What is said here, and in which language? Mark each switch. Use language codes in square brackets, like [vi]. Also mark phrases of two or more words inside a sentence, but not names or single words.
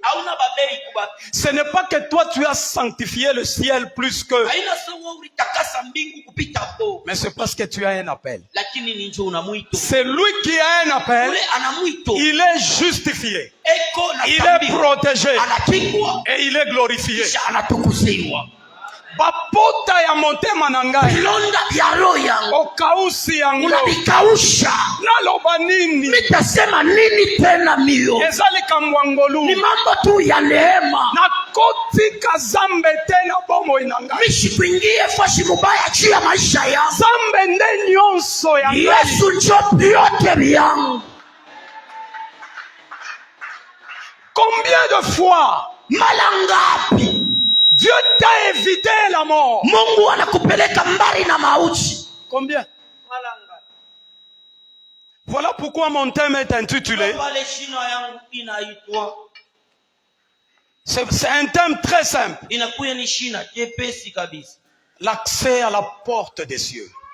[fr] Ce n'est pas que toi tu as sanctifié le ciel plus qu'eux. Mais c'est parce que tu as un appel. C'est lui qui a un appel. Il est justifié. Il est protégé. Et il est glorifié. [ln] Bapota ya motema na ngai okausi yango naloba nini [sw] nitasema nini tena mio [ln] ezali kamwangolu [sw] ni mambo tu ya neema [ln] nakotika zambe tena bomoi na ngai [sw] misikuingie fashi mubaya juu ya maisha yangu [ln] zambe nde nyonso ya [sw] Yesu njo yote vyangu. [fr] Combien de fois [sw] mara ngapi [fr] Dieu t'a évité la mort. [sw] Mungu anakupeleka mbali na mauti. [fr] Combien? Voilà pourquoi mon thème est intitulé. C'est un thème très simple. L'accès à la porte des cieux.